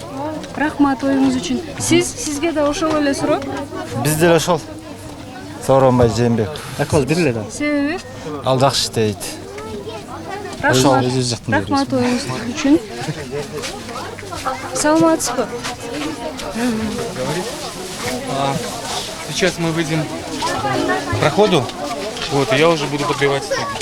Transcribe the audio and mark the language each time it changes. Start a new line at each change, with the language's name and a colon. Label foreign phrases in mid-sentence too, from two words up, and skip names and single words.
Kyrgyz: Рахмат оюңуз үчүн. Сизге да ошол эле суроо? Биз деле ошол. Сооронбай Жээнбеков. Экөөбүз бир эле да. Себеби? Ал жакшы иштейт. Рахмат оюңуз үчүн. Саламатсызбы.
Russian: Сейчас мы выйдем к проходу. Вот, и я уже буду подбивать итоги.